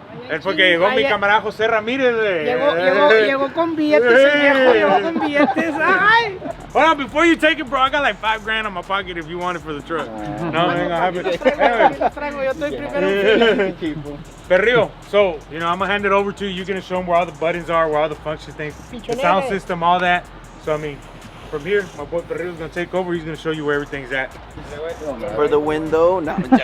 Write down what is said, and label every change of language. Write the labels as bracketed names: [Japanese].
[Spanish] Es porque llegó mi camarada José Ramírez. Llegó con billetes, llegó con billetes. Ay. [English] Hold on, before you take it, bro, I got like $5 grand on my pocket if you want it for the truck. No, I ain't gonna have it. [Spanish] Los traigo, yo estoy primero. [English] Perrillo, so, you know, I'm gonna hand it over to you. You're gonna show them where all the buttons are, where all the function things, the sound system, all that. So, I mean, from here, my boy Perrillo's gonna take over. He's gonna show you where everything's at. For the window, no.